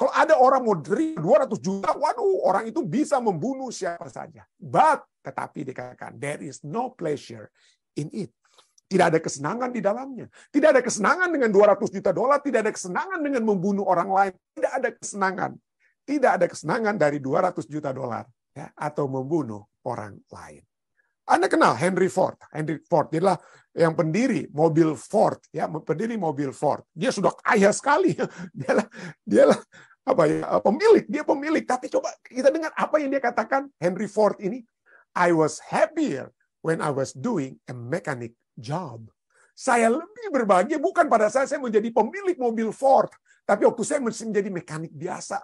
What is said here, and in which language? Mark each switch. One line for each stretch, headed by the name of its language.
Indonesian: Kalau ada orang mau terima 200 juta, waduh, orang itu bisa membunuh siapa saja. Tetapi dikatakan,
English: there is no pleasure in it.
Indonesian: Tidak ada kesenangan di dalamnya. Tidak ada kesenangan dengan 200 juta dolar, tidak ada kesenangan dengan membunuh orang lain. Tidak ada kesenangan. Tidak ada kesenangan dari 200 juta dolar, ya, atau membunuh orang lain. Anda kenal Henry Ford. Henry Ford dia adalah yang pendiri mobil Ford, ya, pendiri mobil Ford. Dia sudah kaya sekali. Dialah pemilik. Tapi coba kita dengar apa yang dia katakan Henry Ford ini.
English: I was happier when I was doing a mechanic job.
Indonesian: Saya lebih berbahagia bukan pada saat saya menjadi pemilik mobil Ford, tapi waktu saya menjadi mekanik biasa.